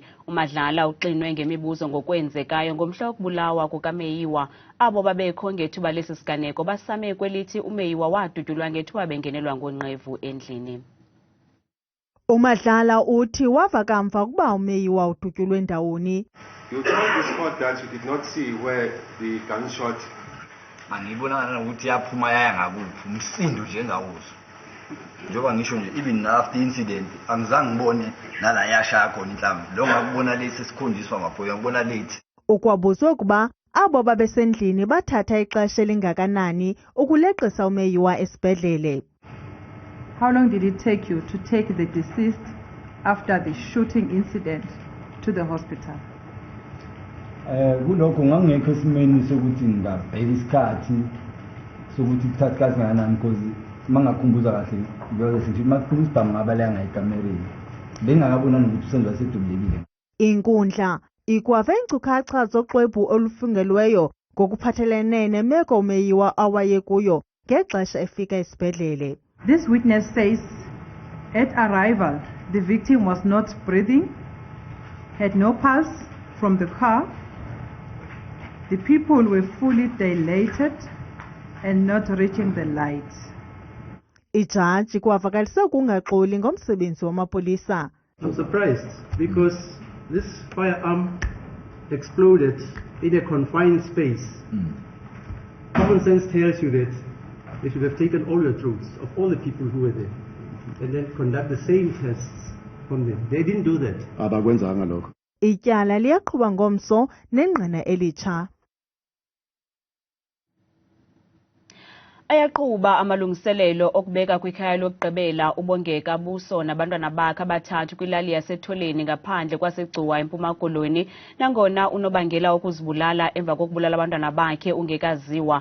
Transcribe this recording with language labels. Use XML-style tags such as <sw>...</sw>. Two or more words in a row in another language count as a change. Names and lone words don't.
<xh>uMadlala uxinwe ngemibuzo ngokwenzekayo ngomhla wokubulawa kukaMeyiwa. Abo babekho ngethuba lesi siganeko basame kwelithi uMeyiwa wadutyulwa ngethuba bengenelwa ngonqevu endlini. uMadlala uthi wava kamva ukuba uMeyiwa udutyulwe ndawoni.</xh> <en>You told the spot that you did not see where the gunshot</en> <zu>angibonana ukuthi yaphuma yaya ngakuphi umsindo nje engawuzwa njengoba ngisho nje</zu> <en>even after incident</en> <zu>angizange ngibone nala yashaya khona inhlamvu lo ngakubona lesi sikhondiswa maphoya ngibona late.</zu> <xh>Ukwabuzwa ukuba abo babesendlini bathatha ixesha elingakanani ukuleqisa uMeyiwa esibhedlele.</xh> <en>How long did it take you to take the deceased after the shooting incident to the hospital?</en> <zu>Kulokho ngangekho esimeni sokuthi ngabheka isikhathi sokuthi kuthatha isikhathi kangakanani because mangakhumbuza kahle bese sithi makuphuma isibhamu ngabaleka ngayikamereni bengakabona ukuthi uSenzo wasedubulekile.</zu> <xh>Inkundla ikwave inkcukacha zoxwebhu olufungelweyo ngokuphathelene nemeko uMeyiwa awayekuyo ngexesha efika esibhedlele.</xh> <en>This witness says at arrival the victim was not breathing had no pulse from the car. The people were fully dilated and not reaching the lights.</en> <xh>Ijaji kwavakalise ukungaxoli ngomsebenzi wamapolisa.</xh> <en>I'm surprised because this firearm exploded in a confined space. Common sense tells you that they should have taken all the troops of all the people who were there and then conduct the same tests from them. They didn't do that.</en> <zu>Abakwenzanga lokho.</zu> <xh>Ityala liyaqhuba ngomso nengqina elitsha. Ayaqhuba amalungiselelo okubeka kwikhaya lokugqibela ubongeka buso nabantwana bakhe abathathu kwilali yaseTholeni ngaphandle kwaseGcuwa eMpuma Koloni, nangona unobangela ukuzibulala emva kokubulala abantwana bakhe ungekaziwa.</xh>